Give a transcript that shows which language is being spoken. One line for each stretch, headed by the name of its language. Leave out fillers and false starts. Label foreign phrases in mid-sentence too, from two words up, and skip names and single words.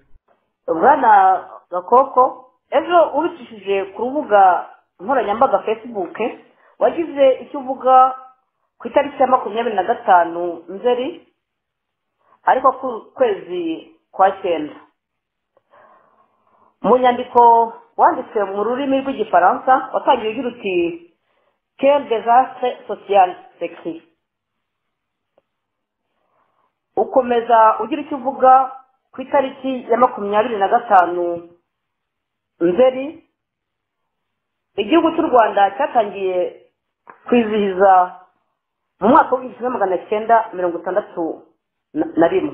Kinyarwanda: Bwana Gakoko, ejo ubicishije ku rubuga nkoranyambaga Facebook wagize icyo uvuga ku itariki ya 25 Nzeri ariko ku kwezi kwa 9. Mu nyandiko wanditse mu rurimi rw'igifaransa watangiye ugira uti
French: quel désastre social s'écrit.
Kinyarwanda: Ukomeza ugira icyo uvuga ku itariki ya 25 Nzeri igihugu cy'u Rwanda cyatangiye kwizihiza mu mwaka w'1961.